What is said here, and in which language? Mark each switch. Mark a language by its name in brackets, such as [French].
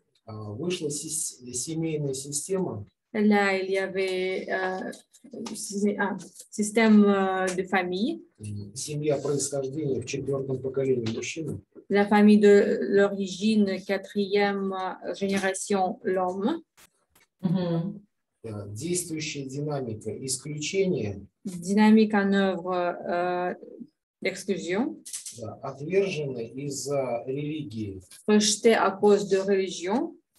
[Russian] Вышла семейная система. [French] Là, il y avait un système de famille. [Russian] Семья происхождения в 4-м поколении мужчины. [French] La famille de l'origine 4e génération, l'homme. [Russian] Действующая динамика исключения. [French] Dynamique en œuvre d'exclusion. [Russian] Отвержена из-за религии. [French] Rejeté à cause de religion.